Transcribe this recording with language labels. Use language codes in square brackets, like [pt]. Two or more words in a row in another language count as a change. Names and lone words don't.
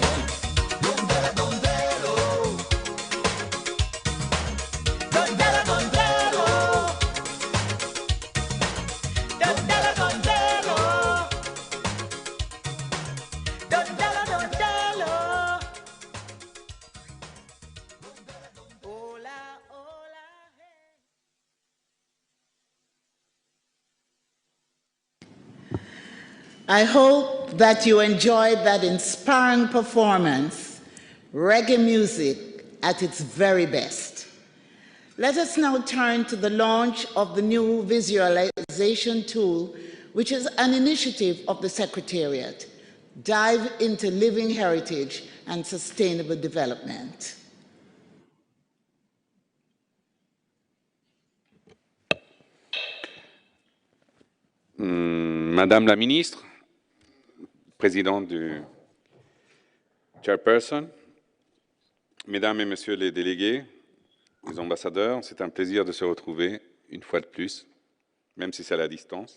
[es] Dondela, dondelo. Dondela, dondelo. Dondela, dondelo. Dondela, dondelo. Hola, hola, hey. [en] I hope that you enjoyed that inspiring performance, reggae music at its very best. Let us now turn to the launch of the new visualization tool, which is an initiative of the Secretariat. Dive into living heritage and sustainable development. [fr] Madame la ministre, présidente du chairperson, mesdames et messieurs les délégués, les ambassadeurs, c'est un plaisir de se retrouver une fois de plus, même si c'est à la distance.